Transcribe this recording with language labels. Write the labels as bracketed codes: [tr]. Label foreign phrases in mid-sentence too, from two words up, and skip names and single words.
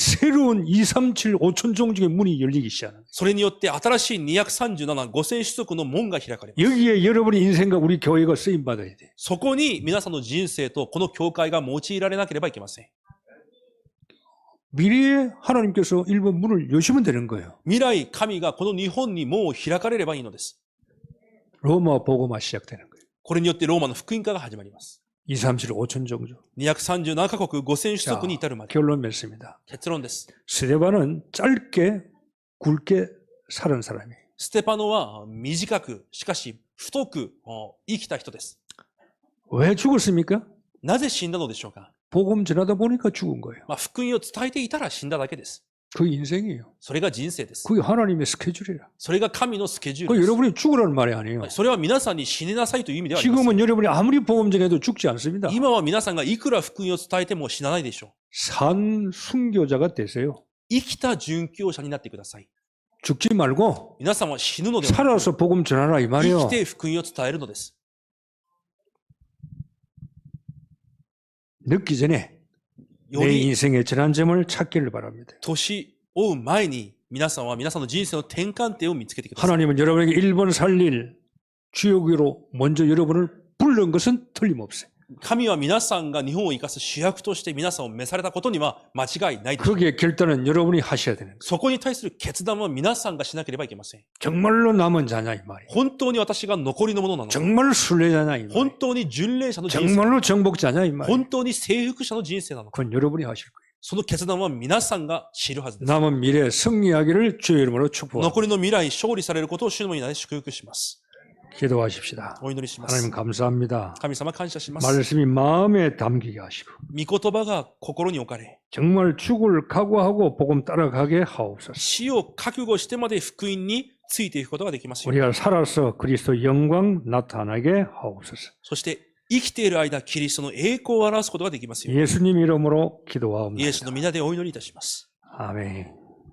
[ko] 새로운 237 5천 종족의 문이 열리기 시작하는 거예요. [ja] それによって新しい237、5000種族の門が開かれます。 [ko] 여기에 여러분의 인생과 우리 교회가 쓰임 받아야 돼. [ja] そこに皆さんの人生とこの教会が用いられなければいけません。 [ko] 미래에 하나님께서 일본 문을 여시면 되는 거예요. [ja] 未来、神がこの日本に門を開かれればいいのです。 [ko] 로마 복음화 시작되는 거예요. [ja] これによってローマの福音化が始まります。 [ko] 237 5천 종족. [ja] 237カ国5000種 [ko] 자, [ja] 族に至るまで。 [ko] 결론 맺습니다. [ja] 結論です。 [ko] 스데반은 짧게 굵게 살은 사람이에요. [ja] ステパノは短く、しかし太く生きた人です。 [ko] 왜 죽었습니까? [ja] なぜ死んだのでしょうか。 [ko] 복음 전하다 보니까 죽은 거예요. [ja] 福音を伝えていたら死んだだけです。 [ko] 그 인생이에요. [ja] それが人生です。 [ko] 그게 하나님의 스케줄이라. [ja] それが神のスケジュー [ko] 그 [ja] ルです。 [ko] 여러분이 죽으라는 말이 아니에요. [ja] それは皆さんに死ねなさいという意味ではありません。 [ko] 지금은 여러분이 아무리 복음 전해도 죽지 않습니다. [ja] 今は皆さんがいくら福音を伝えても死なないでしょう。 [ko] 산 순교자가 되세요. [ja] 生きた殉教者になってください。 [ko] 죽지 말고 [ja] 皆さんは死ぬのではなく、 [ko] 살아서 복음 전하라 이 [ja] 生 [ko] 말이에요. [ja] きて福音を伝えるのです。 [ko] 늦기 전에 [ja] よ [ko] 내 [ja] り [ko] 인생의 전환점을 찾기를 바랍니다. [ja] 年追う前に皆さんは皆さんの人生の転換点を見つけてください。 [ko] 하나님은 여러분에게 1번 살릴 주역으로 먼저 여러분을 부른 것은 틀림없어요. [ja] 神は皆さんが日本を生かす主役として皆さんを召されたことには間違いないです。 [ko] 거기에 결단은 여러분이 하셔야 되는 거예요. [ja] そこに対する決断は皆さんがしなければいけません。 [ko] 정말로 남은 자냐 이 말이에요. [ja] 本当に私が残りのものなのか、 [ko] 정말 순례자냐 이 [ja] 本 [ko] 말이에요. [ja] 当に巡礼者の人生、 [ko] 정말로 정복자냐 이 말이에요. [ja] 本当に征服者の人生なのか、 [ko] 그건 여러분이 하실 거예요. [ja] その決断は皆さんが知るはずです。 [ko] 남은 미래 승리하기를 주의 이름으로 축복합니다. [ja] 残りの未来勝利されることを主の皆で祝福します。 [ko] 기도하십시다. [ja] お祈りしま [ko] 하나님 [ja] す。 [ko] 감사합니다. [ja] 神様感謝します。 [ko] 말씀이 마음에 담기게 하시고 [ja] 御言葉が心に置かれ、 [ko] 정말 죽을 각오하고 복음 따라가게 하옵소서. [ja] 死を覚悟してまで福音についていくことができますように。 [ko] 우리가 살아서 그리스도 영광 나타나게 하옵소서. [ja] そして生きている間、キリストの栄光を表すことができますように。 [ko] 예수님 이름으로 [ja] イエ [ko] 기도하옵나이다. [ja] スの皆でお祈りいたします。 [ko] 아멘.